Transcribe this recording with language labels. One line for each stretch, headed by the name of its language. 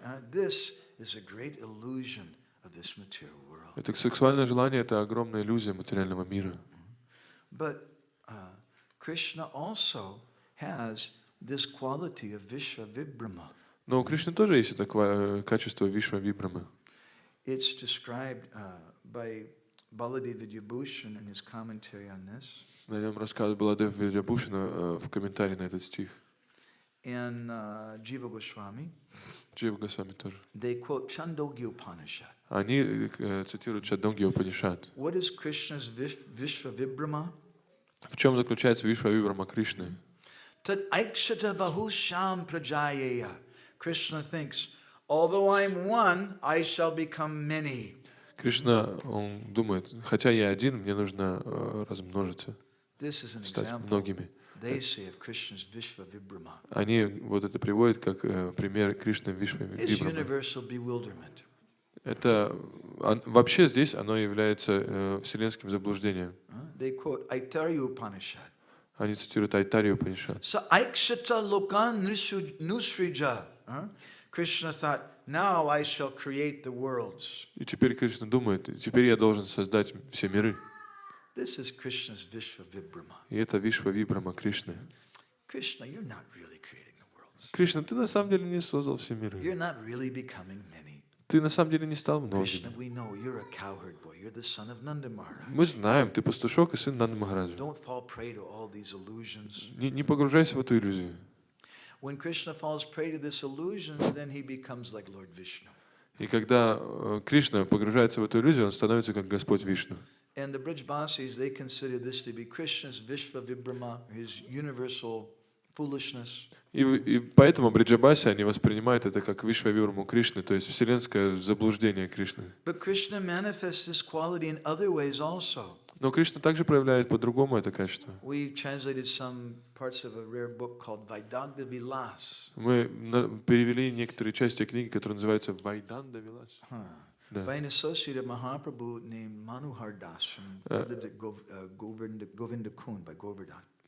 English: This is a great illusion of this material world.
Russian: Это сексуальное желание — это огромная иллюзия материального мира.
English: But Krishna also has this quality of Vishva Vibrama.
Russian: Но у Кришны тоже есть такое качество Вишва Вибрамы.
English: It's described by Baladeva Vidyabhushan in his commentary on this.
Russian: На нем рассказывает Баладев Видьябхушана в комментарии на этот стих.
English: and Jiva Goswami,
Russian: Джива Госвами тоже.
English: they quote Chandogya Upanishad.
Russian: Они цитируют Чандогья Упанишад.
English: What is Krishna's Vishva Vibrama?
Russian: В чем заключается Вишва Вибрама Кришны?
Sanskrit: Tat aikshata bahusham prajayaya.
English: Krishna thinks, although I'm one, I shall become many.
Russian: Кришна, он думает, хотя я один, мне нужно размножиться,
English: This is an
Russian: стать
English: example
Russian: многими.
English: they say of Krishna's Vishva Vibrama.
Russian: Они вот это приводят как пример Кришны Вишвы
English: It's
Russian: Вибрама.
English: universal bewilderment.
Russian: Это вообще здесь оно является вселенским заблуждением.
English: They quote Aittarya Upanishad.
Russian: Они цитируют Айтарию Упанишад.
Sanskrit: Sa aikshata lokan nusrija.
English: Krishna thought, now I shall create the worlds.
Russian: И теперь Кришна думает, теперь я должен создать все миры.
English: This is Krishna's Vishva Vibrama.
Russian: И это Вишва Вибрама Кришны.
English: Krishna, you're not really creating the worlds.
Russian: Кришна, ты на самом деле не создал все миры.
English: You're not really becoming many.
Russian: Ты на самом деле не стал
English: Krishna,
Russian: многим.
English: we know you're a cowherd boy. You're the son of Nanda Maharaj.
Russian: Мы знаем, ты пастушок и сын Нанды Махараджа.
English: Don't fall prey to all these illusions.
Russian: Не погружайся в эту иллюзию.
English: When Krishna falls prey to this illusion, then he becomes like Lord Vishnu.
Russian: И когда Кришна погружается в эту иллюзию, он становится как Господь Вишну.
English: And the Brajbasis, they consider this to be Krishna's Vishva Vibrama, his universal foolishness.
Russian: И поэтому Бриджабаси, они воспринимают это как Вишва Вибраму Кришны, то есть вселенское заблуждение Кришны.
English: But Krishna manifests this quality in other ways also.
Russian: Но Кришна также проявляет по-другому это качество.
English: We translated some parts of a rare book called Vaidanta Vilas.
Russian: Мы перевели некоторые части книги, которые называются Вайданда Вилас.
English: By an associate of Mahaprabhu named Manohar Das from lived at Govinda Kun by Govardhan.